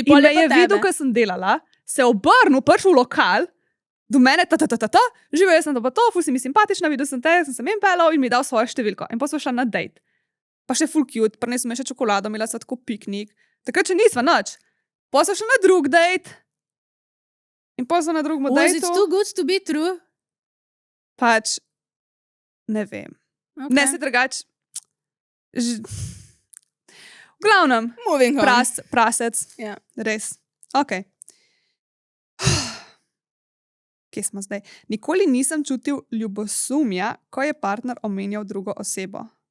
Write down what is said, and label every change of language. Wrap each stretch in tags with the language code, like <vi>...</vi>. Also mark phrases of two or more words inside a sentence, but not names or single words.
<sl>in me je videl, ko sem delala, se obrnil, prišel v lokal, do mene, živel jaz sem to pa to, ful si mi simpatična, videl sem te, sem se mem pelal in mi je dal svojo številko. In pa smo šla na dejt. Pa še full cute, prinesel mi še čokolado, imela sva tako piknik. Takrat še nisva nič. Pa smo šla na drug dejt. In pa smo na drugem dejtu.</sl> <en>Was it too good to be true?</en> <sl>Pač, ne vem. Okay. Ne se drugač. V glavnem, prasec. Yeah. Res. Ok. Kje smo zdaj? Nikoli nisem čutil ljubosumja, ko je partner omenjal drugo osebo.</sl>